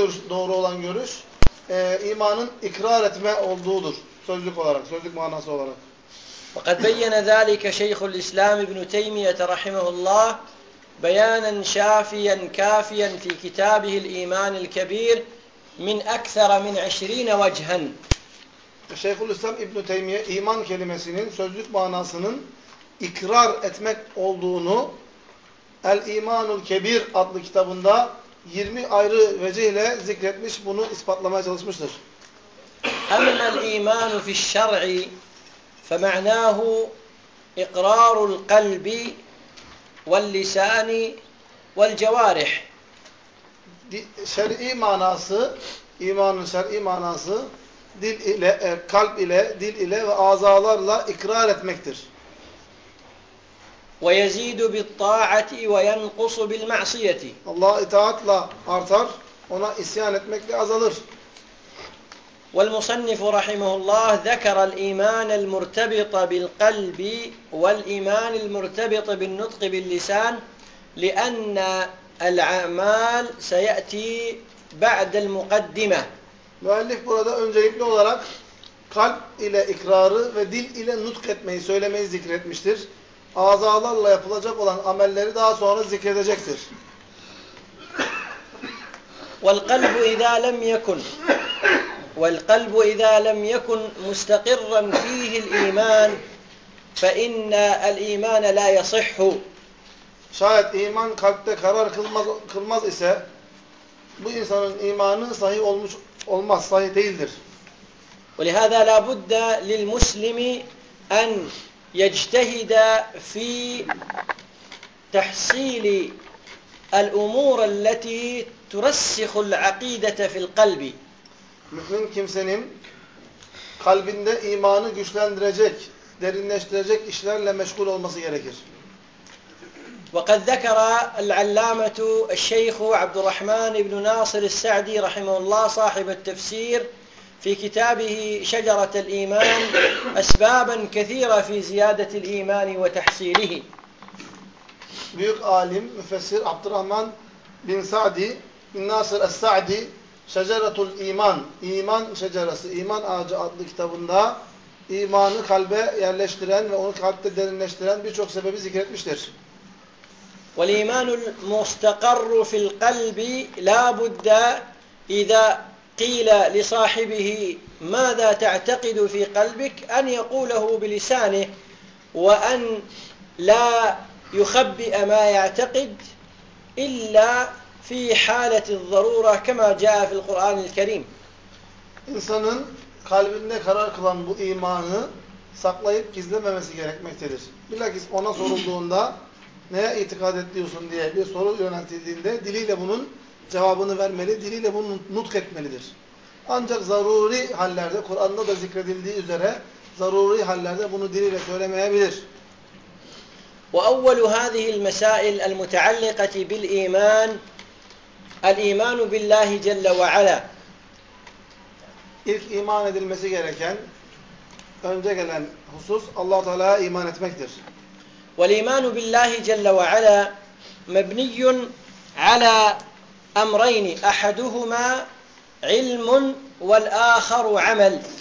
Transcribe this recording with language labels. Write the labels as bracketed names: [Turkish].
[Turkish] Doğru olan görüş imanın ikrar etme olduğudur sözlük olarak, sözlük manası olarak. [Arabic] وقد بين ذلك شيخ الإسلام ابن تيمية رحمه الله بيانا شافيا كافيا في كتابه الإيمان الكبير من أكثر من 20 وجها. [Turkish] شيخ الإسلام ابن تيمية إيمان كلمesinin sözlük manasının ikrar etmek olduğunu El İmanul Kebir adlı kitabında 20 ayrı vece ile zikretmiş, bunu ispatlamaya çalışmıştır. [Arabic] أَمَّا الْإِيمَانُ فِي الشَّرْعِ فمعناه إقرار القلب واللسان والجوارح. [Turkish] Şer'i manası, imanın şer'i manası dil ile, kalp ile, dil ile ve azalarla ikrar etmektir. [Arabic] ويزيد بالطاعة وينقص بالمعصية. [Turkish] Allah itaatla artar, ona isyan etmekle azalır. [Arabic] والمصنف رحمه الله ذكر الإيمان المرتبط بالقلب والإيمان المرتبط بالنطق باللسان لأن الأعمال سيأتي بعد المقدمة. [Turkish] مؤلف burada öncelikli olarak kalp ile ikrarı ve dil ile nutk etmeyi, söylemeyi zikretmiştir. Azalarla yapılacak olan amelleri daha sonra zikredecektir. [Arabic] والقلب إذا لم يكن والقلب إذا لم يكن مستقرا فيه الإيمان فإن الإيمان لا يصح. [Turkish] Şayet iman kalpte karar kılmaz ise bu insanın imanı sahih olmaz, sahih değildir. [Arabic] ولهذا لا بد للمسلم أن يجتهد في تحصيل الأمور التي ترسخ العقيدة في القلب. [Turkish] Mümin kimsenin kalbinde imanı güçlendirecek, derinleştirecek işlerle meşgul olması gerekir. [Arabic] وقد ذكر العلامة الشيخ عبد الرحمن بن ناصر السعدي رحمه الله صاحب التفسير في كتابه شجرة الإيمان أسبابا كثيرة في زيادة الإيمان وتحصيله. [Turkish] Büyük alim müfessir Abdurrahman bin Sa'di bin Nasir es-Sa'di Şeceretul İman, İman Şeceresi, İman Ağacı adlı kitabında imanı kalbe yerleştiren ve onu kalpte derinleştiren birçok sebebi zikretmiştir. [Arabic] Ve imanul mustakarru fil kalbi la budda iza qila li sahibihi maza ta'taqidu fi kalbik an yaqulahu bi lisanih ve an la yukhbi'a ma ya'taqid illa في حالة الضرورة كما جاء في القرآن الكريم. [Turkish] İnsanın kalbinde karar kılan bu imanı saklayıp gizlememesi gerekmektedir. Bilakis ona sorulduğunda neye itikad ediyorsun diye bir soru yöneltildiğinde diliyle bunun cevabını vermeli, diliyle bunu nutk etmelidir. Ancak zaruri hallerde, Kur'an'da da zikredildiği üzere zaruri hallerde bunu diliyle söylemeyebilir. [Arabic] وأول هذه المسائل المتعلقة بالإيمان الإيمان بالله جل وعلا. [Turkish] İlk iman edilmesi gereken önce gelen husus Allah-u Teala'ya iman etmektir. [Arabic] وَالْإِيمَانُ بِاللّٰهِ جَلَّ وَعَلَى مَبْنِيٌ عَلَى اَمْرَيْنِ اَحَدُهُمَا عِلْمٌ وَالْآخَرُ عَمَلٌ